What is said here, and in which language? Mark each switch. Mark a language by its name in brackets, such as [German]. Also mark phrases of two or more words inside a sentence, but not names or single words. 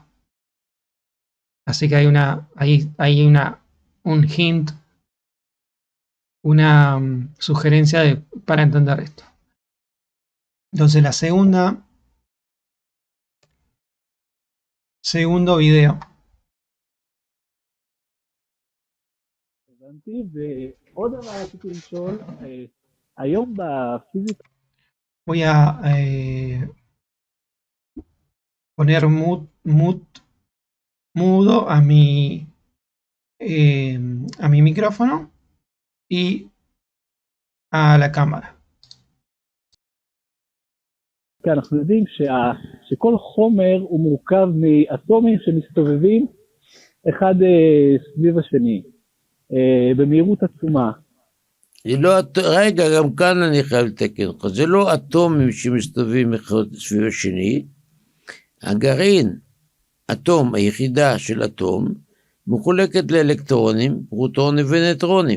[Spanish] Así que hay un hint, una sugerencia para entender esto. Entonces la segundo video. [Hebrew] ועוד דבר רציתי לשאול, היום בפיזיקה... [Spanish] Voy a poner mudo a mi micrófono y a la cámara. [Hebrew] כי אנחנו יודעים שכל חומר הוא מורכב מאטומים שמסתובבים אחד סביב השני, במהירות עצומה. רגע, גם כאן אני חייב לתקן לך, זה לא אטומים שמסתובבים אחד סביב השני, הגרעין, אטום, היחידה של אטום, מחולקת לאלקטרונים, פרוטונים ונטרונים.